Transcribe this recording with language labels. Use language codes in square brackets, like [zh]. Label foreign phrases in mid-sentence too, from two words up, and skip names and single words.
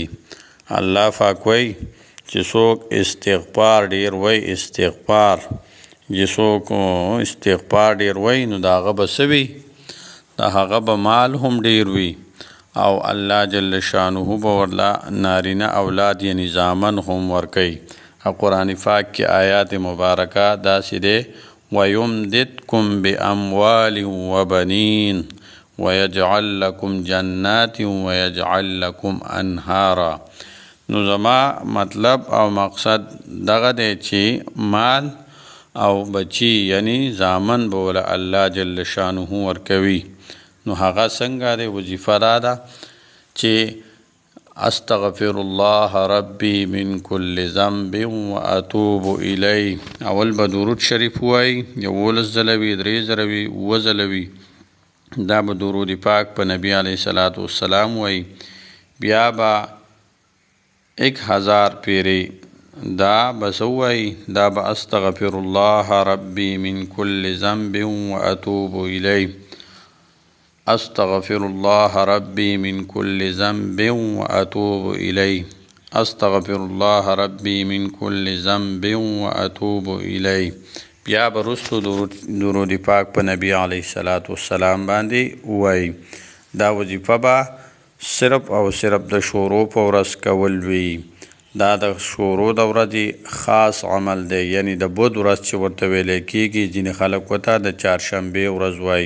[ps] الله پاک وایي چې څوک استغفار ډیر وایي، استغفار چې څوک استغفار ډیر وایي، نو د هغه به څه وي؟ د هغه به مال هم ډیر وي، او الله جل شانه به ورله نارینه اولاد یعنی زامن هم ورکوي. قرآن پاک کې آیات مبارکه داسې دی: [ar] وَيُمْدِدْكُمْ بِأَمْوَالٍ وَبَنِينَ وَيَجْعَلْ لَكُمْ جَنَّاتٍ وَيَجْعَلْ لَكُمْ أَنْهَارًا. [ps] نو زما مطلب او مقصد دغه دی چې مال او بچی یعنی زامن به وله الله جل شانه ورکوي. نو هغه څنګه دی؟ وظیفه دا ده چې [ar] استغفر الله ربی من کل ذنب واتوب الی. [ps] اول به درود شریف وایي، 11 ځله وي، 3 ځله وي، 7 ځله وي. دا به درود پاک په نبی علیه صلات والسلام وایي. بیا به 1000 پیری دا بس وایي، دا به [ar] استغفر الله ربی من کل ذنب واتوب الی. استغفر الله ربی من کل ذنب واتوب الی. استغفر الله ربی من کل ذنب واتوب الی. [ps] بیا به رستو درود پاک په نبی علیه صلات والسلام باندې وایي. دا وظیفه به صرف او صرف د شورو په ورځ کول وي. دا د شورو د ورځې خاص عمل دی، یعنی د بود ورځ چې ورته ویلی کېږي، ځینې خلک ورته د چهارشنبې ورځ وایي.